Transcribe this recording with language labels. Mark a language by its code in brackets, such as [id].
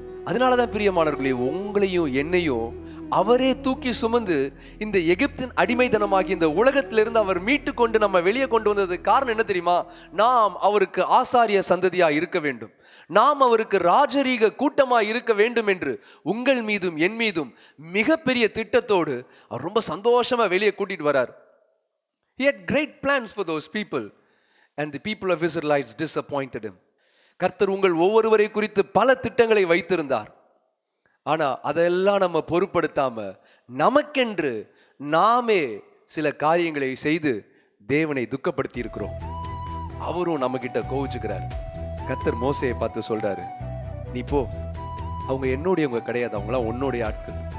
[ta] அதனாலதான் பிரியமானவர்களே, உங்களையும் என்னையும் அவரே தூக்கி சுமந்து இந்த எகிப்தின் அடிமைத்தனமாகி இந்த உலகத்திலிருந்து அவர் மீட்டு கொண்டு நம்ம வெளியே கொண்டு வந்ததுக்கு காரணம் என்ன தெரியுமா? நாம் அவருக்கு ஆசாரிய சந்ததியா இருக்க வேண்டும், நாம் அவருக்கு ராஜரீக கூட்டமா இருக்க வேண்டும் என்று உங்கள் மீதும் என் மீதும் மிகப்பெரிய திட்டத்தோடு அவர் ரொம்ப சந்தோஷமா வெளியே கூட்டிட்டு வரார். [en] He had great plans for those people and the people of Israelites disappointed him. [ta] கர்த்தர் உங்கள் ஒவ்வொருவரை குறித்து பல திட்டங்களை வைத்திருந்தார். ஆனா அதெல்லாம் நம்ம பொருட்படுத்தாம நமக்கென்று நாமே சில காரியங்களை செய்து தேவனை துக்கப்படுத்தி இருக்கிறோம். அவரும் நம்ம கிட்ட கோவிச்சுக்கிறார். கர்த்தர் மோசேயை பார்த்து சொல்றாரு, நீ போ, அவங்க என்னுடையவங்க கிடையாது, அவங்களாம் உன்னுடைய ஆட்கள்.